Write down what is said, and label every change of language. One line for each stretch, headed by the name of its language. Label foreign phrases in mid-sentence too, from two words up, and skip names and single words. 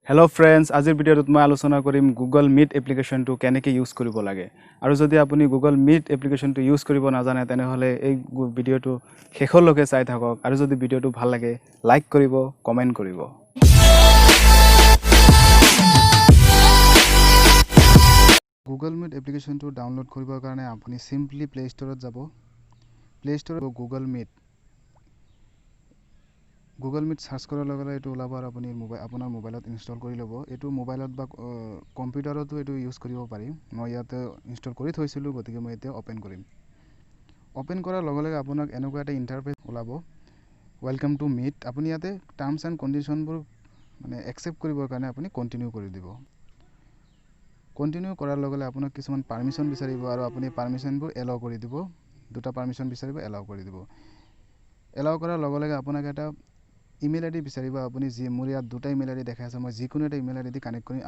Assamese: হেলো ফ্ৰেণ্ডছ, আজিৰ ভিডিঅ'ত মই আলোচনা কৰিম গুগল মীট এপ্লিকেচনটো কেনেকৈ ইউজ কৰিব লাগে আৰু যদি আপুনি গুগল মীট এপ্লিকেচনটো ইউজ কৰিব নাজানে তেনেহ'লে এই ভিডিওটো শেষলৈকে চাই থাকক আৰু যদি ভিডিওটো ভাল লাগে লাইক কৰিব কমেন্ট কৰিব। গুগল মীট এপ্লিকেচনটো ডাউনলোড কৰিবৰ কাৰণে আপুনি সিম্পলি প্লে ষ্টৰত যাব। প্লে ষ্টৰত গুগল मीट সার্চ কৰাৰ লগে লগে এটো ওলাব আৰু আপুনি আপোনাৰ মোবাইলত ইনষ্টল কৰি ল'ব। এটো মোবাইলত বা কম্পিউটাৰতো এটো ইউজ কৰিব পাৰি। মই ইয়াতে ইনষ্টল কৰি থৈছিলো, গতিকে মই এতিয়া ওপেন কৰিম। ওপেন কৰাৰ লগে লগে আপোনাক এনেকুৱা এটা ইন্টাৰফেস ওলাব,
English: Welcome to Meet.
Assamese: আপুনি ইয়াতে
English: terms and conditions
Assamese: মানে একসেপ্ট কৰিবৰ কাৰণে আপুনি কন্টিনিউ কৰি দিব। কন্টিনিউ কৰাৰ লগে লগে আপোনাক কিছুমান পাৰমিশন বিচাৰিব আৰু আপুনি পাৰমিশনবোৰ এলাউ কৰি দিব। দুটা পাৰমিশন বিচাৰিব, এলাউ কৰি দিব। এলাউ কৰাৰ লগে লগে আপোনাক এটা
English: email ID
Assamese: বিচাৰিব। আপুনি যি মোৰ ইয়াত দুটা
English: email ID
Assamese: দেখাই আছে, মই যিকোনো এটা
English: email ID
Assamese: দি কানেক্ট কৰিম।